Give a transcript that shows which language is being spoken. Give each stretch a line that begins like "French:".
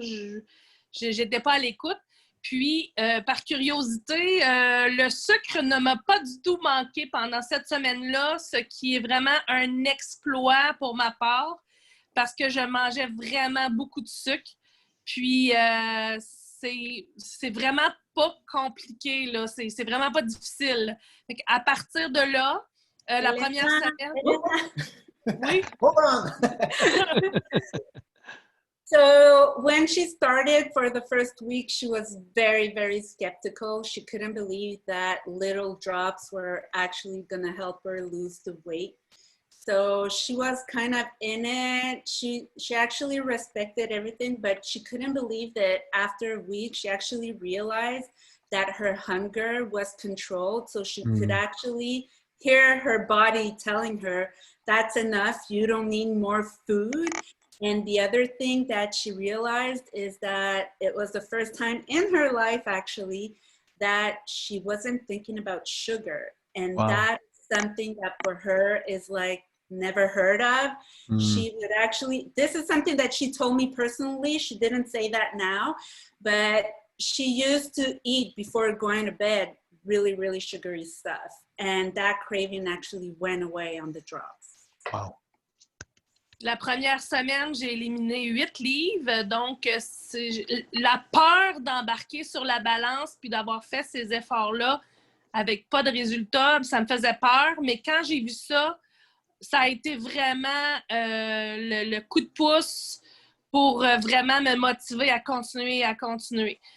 French: Je n'étais pas à l'écoute. Puis, par curiosité, le sucre ne m'a pas du tout manqué pendant cette semaine-là, ce qui est vraiment un exploit pour ma part, parce que je mangeais vraiment beaucoup de sucre. Puis, c'est vraiment pas compliqué, là. C'est vraiment pas difficile. Fait à partir de là, la première semaine... Oui?
English: Hold on! So when she started for the first week, she was very, very skeptical. She couldn't believe that little drops were actually going to help her lose the weight. So she was kind of in it. She actually respected everything, but she couldn't believe that after a week, she actually realized that her hunger was controlled. So she could actually hear her body telling her, that's enough, you don't need more food. And the other thing that she realized is that it was the first time in her life, actually, that she wasn't thinking about sugar. And that's something that for her is like never heard of. She would actually, this is something that she told me personally. She didn't say that now, but she used to eat before going to bed really, really sugary stuff. And that craving actually went away on the drops. Wow.
French: La première semaine, j'ai éliminé 8 livres. Donc, la peur d'embarquer sur la balance puis d'avoir fait ces efforts-là avec pas de résultats, ça me faisait peur. Mais quand j'ai vu ça, ça a été vraiment le coup de pouce pour vraiment me motiver à continuer.